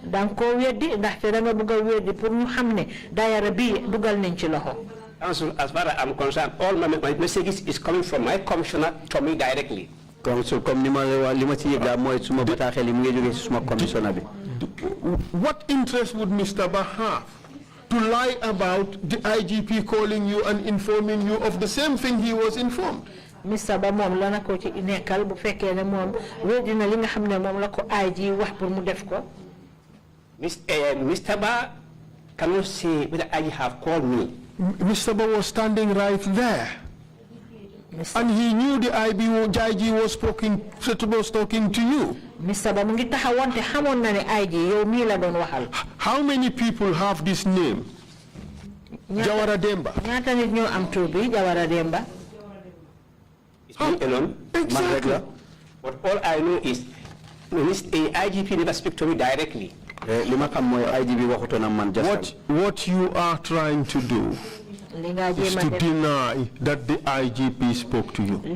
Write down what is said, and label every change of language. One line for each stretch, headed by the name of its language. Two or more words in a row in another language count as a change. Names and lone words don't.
English: Council, as far as I'm concerned, all my messages is coming from my commissioner to me directly. Council, what interest would Mr. Bah have to lie about the IGP calling you and informing you of the same thing he was informed? Mr.
Wolof: Ba mom lana ko ci nekkal bu fekkee ne mom wedina li nga xamne mom la ko IG wax pour mu def ko.
English: Mr. Ba cannot say whether IG have called me. Mr. Ba was standing right there. And he knew the IG was talking to you. Mr.
Wolof: Ba mu ngi taxawon te xamone na ne IG yow mi la doon waxal.
English: How many people have this name? Jawara Demba.
Wolof: Ñaata nit ñoo am tur bi Jawara Demba?
English: Me alone. Exactly. But all I know is IGP never speak to me directly. What you are trying to do is to deny that the IGP spoke to you.